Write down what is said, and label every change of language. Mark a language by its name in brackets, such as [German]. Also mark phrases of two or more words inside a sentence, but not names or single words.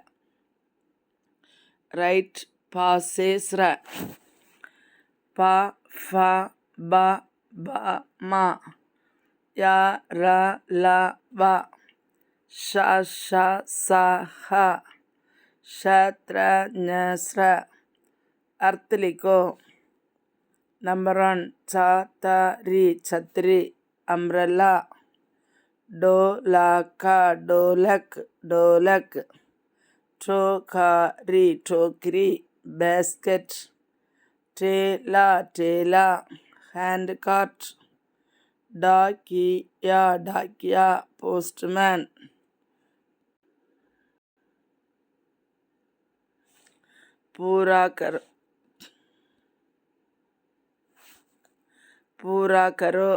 [Hindi] ரைட் பா சே ஸ்ர ப ஃப ப ப ம ய ர ல வ ஷ ஷ ச ஹ ஷ த்ர ஞ ஸ்ர अर्थ लिखो। नंबर 1 छतरी छतरी अम्ब्रेला ढोलका ढोलक ढोलक टोकरी टोकरी बास्केट ठेला ठेला [English] hand cart [Hindi] डाकिया डाकिया पोस्टमैन पूरा करो।